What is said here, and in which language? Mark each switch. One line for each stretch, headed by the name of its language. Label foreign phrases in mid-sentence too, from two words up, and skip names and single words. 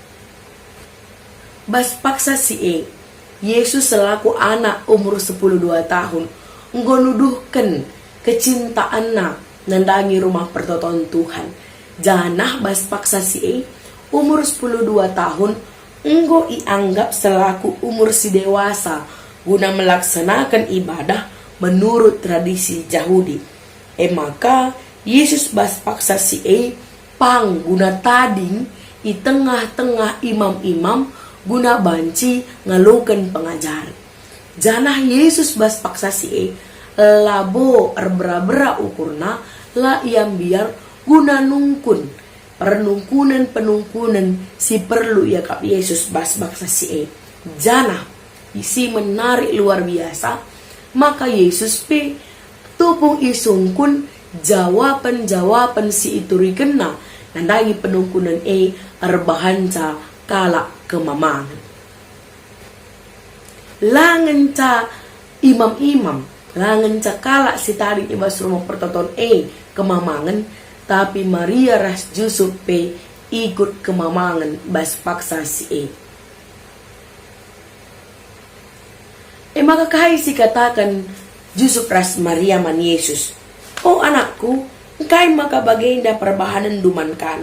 Batak Karo: Bas paksa si Yesus selaku anak umur 12 tahun nggonuduhkan kecintaanna nandangi rumah pertoton Tuhan. Janah bas paksa si umur 12 tahun enggo ianggap selaku umur si dewasa
Indonesian: guna melaksanakan ibadah menurut tradisi Yahudi.
Batak Karo: Maka Yesus bas paksa si pang guna tading i tengah-tengah imam-imam guna banci ngalukan pengajaran. Janah Yesus bas paksa si labo erbera-bera ukurna la iam biar guna nungkun penungkunan si perlu ya kap Yesus bas paksa si Janah isi
Indonesian: menarik luar biasa.
Batak Karo: Maka Yesus tupung isungkun jawaban si itu rikena nandagi penungkunan erbahanca kala kemamangan. Langen ca imam-imam, langen ca kala si tadi ibas rumah pertoton kemamangan, tapi Maria ras Yusuf ikut kemamangan bas paksa si maka kahai si katakan Yusuf ras Maria man Yesus, "Oh anakku, kai maka baginda perbahanan duman kami.